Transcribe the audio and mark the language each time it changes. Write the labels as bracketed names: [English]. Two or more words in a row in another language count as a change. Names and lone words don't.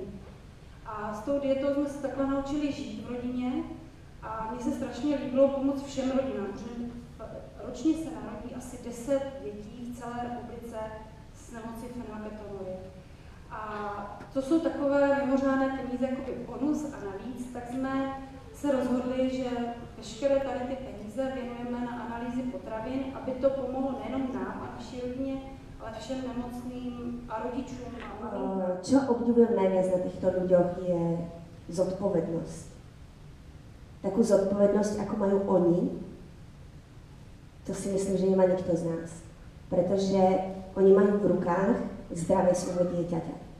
[Czech] A s tou dietou jsme se takhle naučili žít v rodině a mně se strašně líbilo pomoct všem rodinám, protože ročně se narodí asi 10 dětí v celé republice s nemocí fenylketonurie. A to jsou takové mimořádné peníze, jakoby bonus a navíc, tak jsme se rozhodli, že veškeré tady ty peníze věnujeme na analýzy potravin, aby to pomohlo nejenom nám a naší rodině, ale všem nemocným a rodičům. [Slovak] Čo obdivujem najviac na týchto ľuďoch je zodpovednosť. Takú zodpovednosť, ako majú oni, to si myslím, že nemá nikto z nás. Pretože oni majú v rukách zdravé svojho dieťaťa.